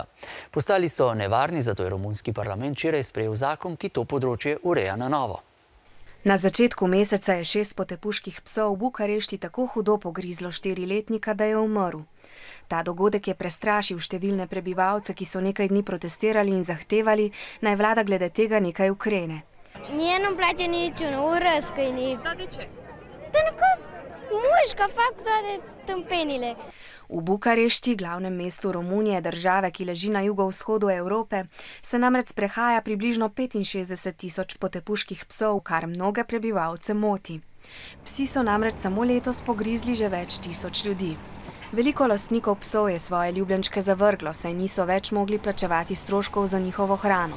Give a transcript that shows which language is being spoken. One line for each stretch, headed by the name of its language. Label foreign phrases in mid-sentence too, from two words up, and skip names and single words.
Slovenian: Postali so nevarni, zato je romunski parlament včeraj sprejel zakon, ki to področje ureja na novo. Na začetku meseca je 6 potepuških psov v Bukarešti tako hudo pogrizlo 4-letnika, da je umrl. Ta dogodek je prestrašil številne prebivalce, ki so nekaj dni protestirali in zahtevali, naj vlada glede tega nekaj ukrene.
Romanian: Mie nu-mi place niciun, urăsc câinii. Dar de ce? Pentru că mușcă, fac toate tâmpenile.
Slovenian: V Bukarešti, glavnem mestu Romunije, države, ki leži na jugovzhodu Evrope, se namreč sprehaja približno 65.000 potepuških psov, kar mnoge prebivalce moti. Psi so namreč samo letos pogrizli že več tisoč ljudi. Veliko lastnikov psov je svoje ljubljenčke zavrglo, saj niso več mogli plačevati stroškov za njihovo hrano.